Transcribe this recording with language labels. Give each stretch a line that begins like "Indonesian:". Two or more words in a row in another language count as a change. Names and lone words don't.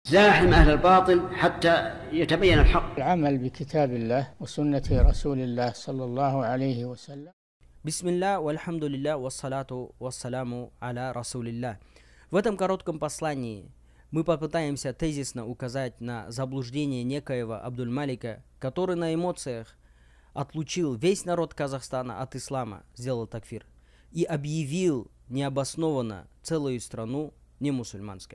Arabic: زاحم أهل الباطل حتى يتبين الحق. العمل بكتاب الله وسنة رسول الله صلى الله عليه وسلم. بسم الله، والحمد لله، والصلاة والسلام على رسول الله.
Russian: В этом коротком послании мы попытаемся тезисно указать на заблуждение некоего Абдуль-Малика, который на эмоциях отлучил весь народ Казахстана от ислама, сделал такфир, и объявил необоснованно целую страну немусульманской.